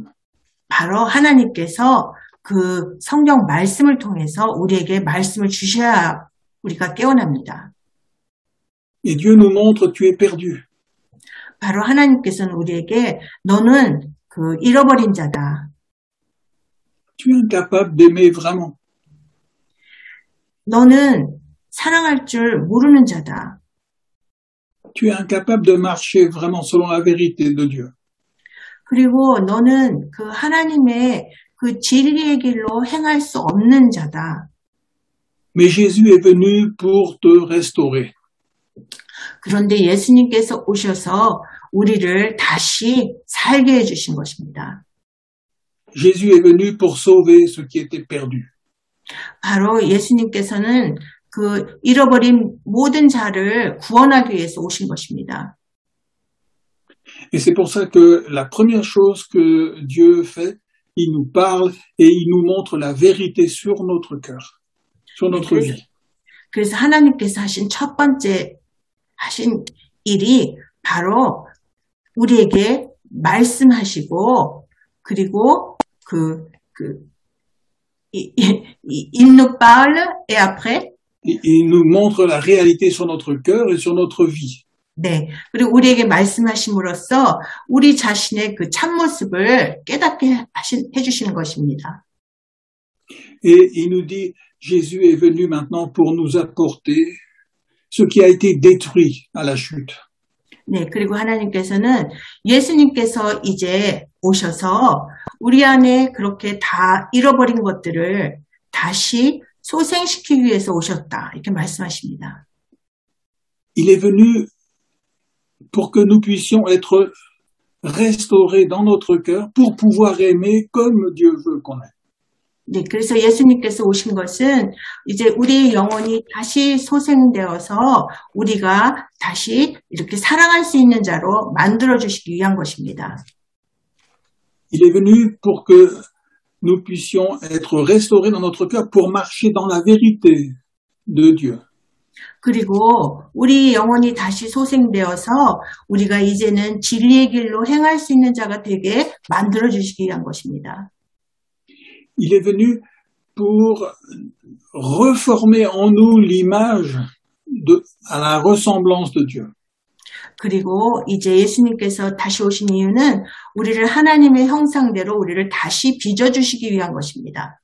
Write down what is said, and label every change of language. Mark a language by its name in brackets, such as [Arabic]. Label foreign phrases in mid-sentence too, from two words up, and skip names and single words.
[Korean] 바로 하나님께서 그 성경 말씀을 통해서 우리에게 말씀을 주셔야 우리가 깨어납니다. [French] Et Dieu nous montre, tu es perdu. [Korean] 바로 하나님께서는 우리에게 너는 그 잃어버린 자다. [French] Tu es incapable d'aimer vraiment. [Korean] 너는 사랑할 줄 모르는 자다. [French] Tu es incapable de marcher vraiment selon la vérité de Dieu. [Korean] 그리고 너는 그 하나님의 그 진리의 길로 행할 수 없는 자다. [French] Mais Jésus est venu pour te restaurer. [Korean] 그런데 예수님께서 오셔서 우리를 다시 살게 해주신 것입니다. [French] Jésus est venu pour sauver ce qui était perdu. [Korean] 바로 예수님께서는 그 잃어버린 모든 자를 구원하기 위해서 오신 것입니다. [French] Et c'est pour ça que la première chose que Dieu fait, il nous parle et il nous montre la vérité sur notre cœur, sur notre vie. [Korean] 그래서 하나님께서 하신 첫 번째 하신 일이 바로 우리에게 말씀하시고 그리고 [French] il nous parle et après Il nous montre la réalité sur notre cœur et sur notre vie. [Korean] 네. 그리고 우리에게 말씀하심으로써 우리 자신의 그 참모습을 깨닫게 해주시는 것입니다. [French] Et il nous dit, Jésus est venu maintenant pour nous apporter ce qui a été détruit à la chute. [Korean] 네. 그리고 하나님께서는 예수님께서 이제 오셔서 우리 안에 그렇게 다 잃어버린 것들을 다시 소생시키기 위해서 오셨다. 이렇게 말씀하십니다. [French] Il est venu pour que nous puissions être restaurés dans notre cœur pour pouvoir aimer comme Dieu veut qu'on aime. [Korean] 네, 그래서 예수님께서 오신 것은 이제 우리의 영혼이 다시 소생되어서 우리가 다시 이렇게 사랑할 수 있는 자로 만들어주시기 위한 것입니다. [French] Il est venu pour que nous puissions être restaurés dans notre cœur pour marcher dans la vérité de Dieu. [Korean] 그리고 우리 영혼이 다시 소생되어서 우리가 이제는 진리의 길로 행할 수 있는 자가 되게 만들어주시기 위한 것입니다. [French] Il est venu pour reformer en nous l'image à la ressemblance de Dieu. [Korean] 그리고 이제 예수님께서 다시 오신 이유는 우리를 하나님의 형상대로 우리를 다시 빚어주시기 위한 것입니다.